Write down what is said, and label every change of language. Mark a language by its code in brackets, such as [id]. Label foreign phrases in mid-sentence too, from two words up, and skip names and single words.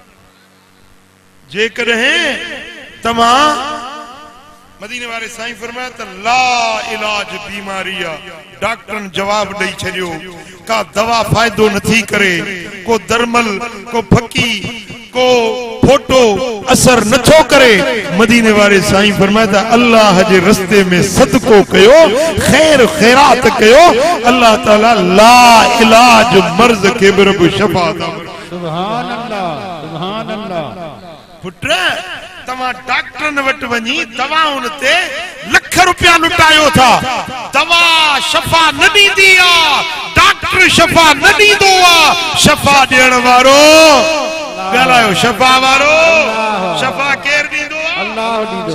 [sd] जेकॾहिं तव्हां, मदीने वारे साईं फरमाया त ला इलाज बीमारी आहे, डॉक्टरनि जवाब ॾेई छॾियो, का दवा फ़ाइदो नथी करे, को दरमल, को फकी, को फोटो असर नथो करे। मदीने वारे साईं फरमाया त अल्लाह जे रस्ते में सदको कयो, खैर खैरात कयो, अल्लाह ताला ला इलाज मर्ज के बि रब शफा दा। [ar] سبحان الله، سبحان الله. [sd] पुट तव्हां डॉक्टरनि वटि वञी दवाउनि ते लख रुपया लुटायो था, दवा शफा न ॾींदी आहे, डॉक्टर शफा न ॾींदो आहे। शफा ॾियण वारो ॻाल्हायो, शफा वारो, शफा केरु ॾींदो आहे?